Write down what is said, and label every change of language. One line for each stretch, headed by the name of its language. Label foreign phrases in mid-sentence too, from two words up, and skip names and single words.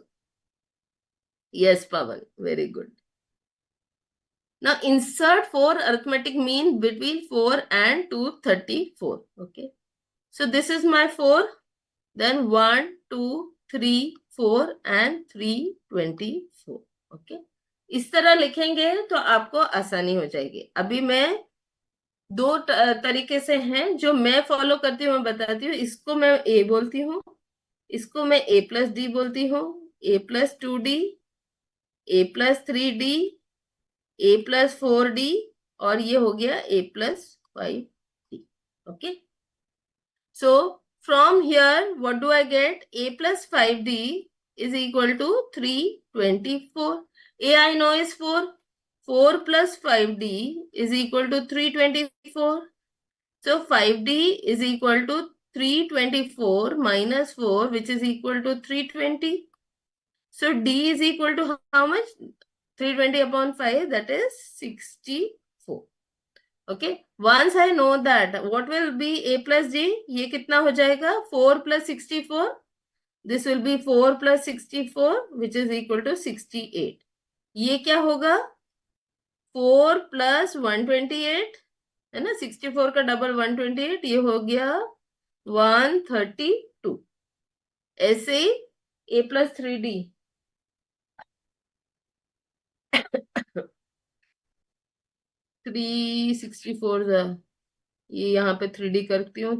English: Yes, Pavan, very good. Now insert 4 arithmetic mean between 4 and 234. Okay, so this is my 4, then 1, 2, 3, 4 and 324.
Hindi: Okay, इस तरह लिखेंगे तो आपको आसानी हो जाएगी. अभी मैं दो तरीके से हैं जो मैं फॉलो करती हूँ, मैं बताती हूँ. इसको मैं a बोलती हूँ, इसको मैं
English: a plus d
Hindi: बोलती हूँ,
English: a plus 2d, a plus 3d, a plus 4d
Hindi: और ये हो गया
English: a plus 5d. Okay, so from here what do I get? A plus 5d is equal to 324. A I know is 4. 4 plus 5d is equal to 324. So 5d is equal to 324 minus 4, which is equal to 320. So D is equal to how much? 320 upon 5, that is 64. Okay. Once I know that, what will be A plus D?
Hindi: ये कितना हो जाएगा?
English: 4 plus 64. This will be 4 plus 64, which is equal to 68.
Hindi: ये क्या होगा?
English: 4 plus 128,
Hindi: है ना? 64 का डबल 128, ये हो गया 132. ऐसे ही
English: A plus 3D.
Hindi: 364 ये यहाँ पे 3D करती हूँ.